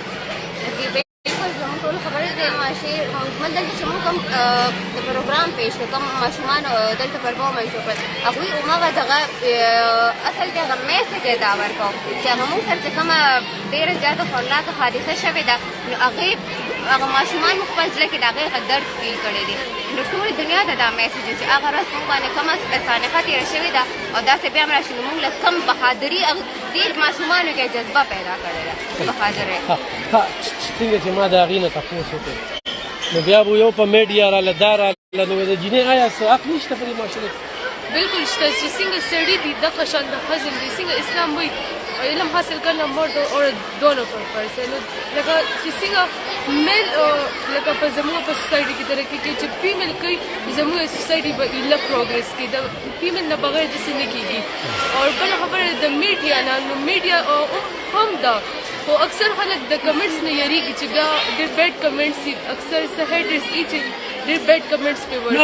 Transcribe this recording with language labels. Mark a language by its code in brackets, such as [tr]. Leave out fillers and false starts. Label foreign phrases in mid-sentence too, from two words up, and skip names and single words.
[ps] ټول خبرې د معاشرې مطلب دلته چې موږ کوم د پروګرام پیش کړو کوم ماشومان دلته پرفارمنس وکړ هغوی هماغه دغه اصل کې هغه میسج یې دا ورکړو چې هغه موږ سره چې کومه ډېره زیاته خطرناکه حادثه شوې ده نو هغه ماشومان مو خپل زړه کې د هغې درد فیل کړی دی نو ټولې دنیا ته دا میسج و چې هغه ورځ موږ باندې کومه سانحه تېره شوې ده او داسې بیا هم راشي نو موږ له کم بهادري ډېر ماشومانو کې جذبه پیدا کړې ده بهادرۍ څنګه چې ما د هغې نه تپوس وکړ نو بیا به یو په میډیا راله دا راله نو د جینۍ آیا څه حق نشته په دې معاشرې کې بالکل شته چې څنګه سړي دي دغه شان د ښځې دي څنګه اسلام وایي [ur] علم حاصل کرنا مرد اور دونوں پر فرض ہے [ps] لکه چې څنګه میل لکه په زموږ په سوسایټي کې ترقي کې چې فیمیل کوي زموږ سوسایټي به ایله پروګرس کوي د فیمیل نه بغیر داسې نه کېږي او بله خبره د میډیا نه نو میډیا هم ده خو اکثر خلک د کمنټس نه یریږي چې بیا ډېر [en] bad comments [ps] دي اکثر څه هیټرز دي چې ډېر [en] bad comments [ps] پرې ورکوي